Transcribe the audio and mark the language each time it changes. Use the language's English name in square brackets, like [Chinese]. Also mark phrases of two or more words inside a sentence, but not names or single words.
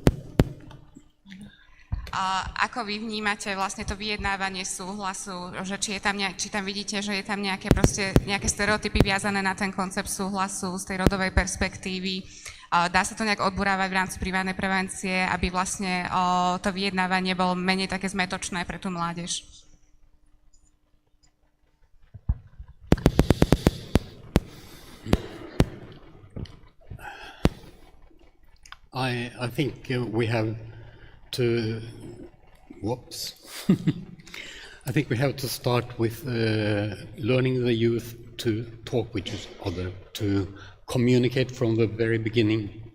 [Slovak] Ako vy vnímate vlastne to vyjednávanie súhlasu, že či tam vidíte, že je tam nejaké stereotypy viazané na ten koncept súhlasu z tej rodovej perspektívy? Dá sa to nejak odburávať v rámci privátnej prevencie, aby vlastne to vyjednávanie bolo menej také zmätočné pre tú mládež? [English] I think we have to, I think we have to start with learning the youth to talk with each other, to communicate from the very beginning,